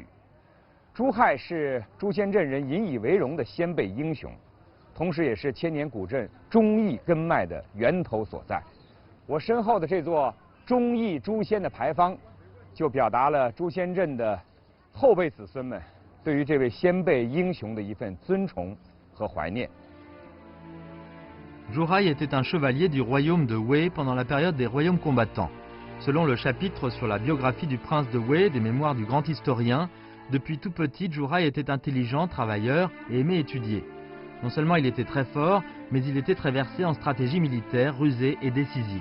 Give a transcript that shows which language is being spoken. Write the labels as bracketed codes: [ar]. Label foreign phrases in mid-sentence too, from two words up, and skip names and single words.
[zh] 朱亥是朱仙镇人引以为荣的先辈英雄，同时也是千年古镇忠义根脉的源头所在。我身后的这座忠义诛仙的牌坊， 就表达了朱仙镇的后辈子孙们对于这位先辈英雄的一份尊崇和怀念。 [fr] Zhu Hai était un chevalier du royaume de Wei pendant la période des royaumes combattants. Selon le chapitre sur la biographie du prince de Wei des mémoires du grand historien, depuis tout petit, Zhu Hai était intelligent, travailleur et aimait étudier. Non seulement il était très fort, mais il était très versé en stratégie militaire, rusé et décisif.